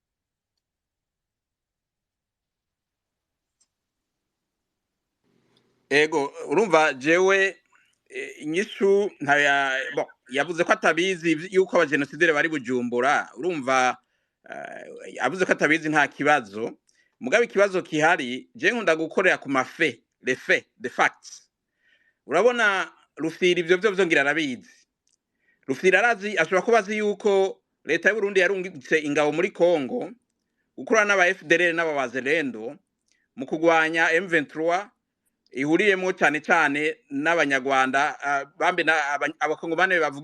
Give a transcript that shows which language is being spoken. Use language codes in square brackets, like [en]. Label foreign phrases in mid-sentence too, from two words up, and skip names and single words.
[rn] Ego urumva jewe inyishu yavuze ko atabizi yuko abajenosideri bari Bujumbura urumva yavuze ko atabizi nta kibazo mugabe ikibazo kihari je nkunda gukorera ku mafe [fr] les faits [en] the facts [rn] urabona Rufyiri ivyo vyongira arabizi Rufyiri arazi ashobora kuba azi yuko leta y'u Burundi yarungitse ingabo muri Kongo gukorana n'aba FDLR n'abazalendo mu kugwanya M23 ihuriyemo cyane cyane n'abanyarwanda bambe abakongomane bavuga